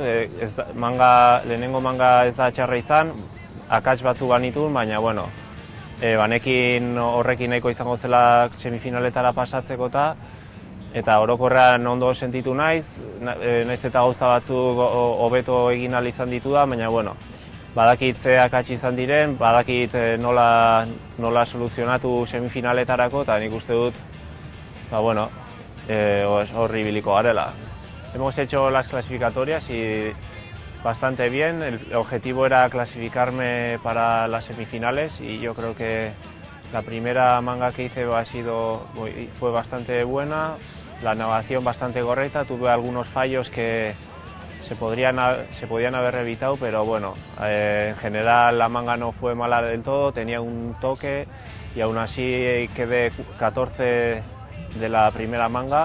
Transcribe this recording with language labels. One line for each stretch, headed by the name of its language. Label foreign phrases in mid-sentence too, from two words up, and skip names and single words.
Basque: Lehenengo manga ez da txarra izan, akats batzu banitun, baina bueno, banekin horrekin nahiko izango zela semifinaletara pasatzeko eta orokorrean ondo sentitu naiz eta gauza batzuk hobeto egin ahal izan dituda, baina bueno, badakit ze akats izan diren, badakit nola soluzionatu semifinaletarako eta nik uste dut, bueno, horri ibiliko garela.
Spanish: Hemos hecho las clasificatorias y bastante bien, el objetivo era clasificarme para las semifinales y yo creo que la primera manga que hice fue bastante buena, la navegación bastante correcta, tuve algunos fallos que se podían haber evitado, pero bueno, en general la manga no fue mala del todo, tenía un toque y aún así quedé 14 de la primera manga.